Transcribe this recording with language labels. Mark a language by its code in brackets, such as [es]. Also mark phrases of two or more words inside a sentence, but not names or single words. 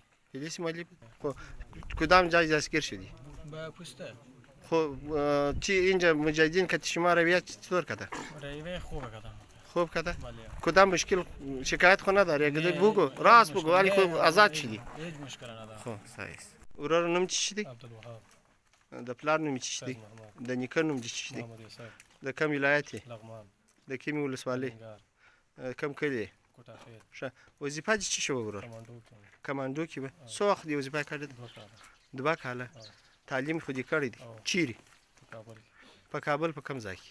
[fa] پلیس ملی بود؟ خب کدام جای دستگیر شدی؟ با پوسته خب چی اینجا مجاهدین کتی شما رویه چطور کرده؟ رویه خوبه کردم خوب کرده؟ بله کدام مشکل شکایت خو نداری اگه بگو راست بگو ولی خوب آزاد شدی هیچ مشکل نداره خب صحیح است اورا نوم چی شدی عبدالوهاب [ps] د پلار نوم [fa] چی شدی [ps] د نیکه نوم [fa] چی شدی [ps] محمد یوسف د کوم ولایت لغمان د کوم ولسوالۍ کوم کلی کوټاخیل ښه وظیفه دې چی شو ورور کمانډو کې به څو وخت دی وظیفه کړې دوه کاله تعلیم خو دې کړی دی چیرې په کابل په کوم ځای کې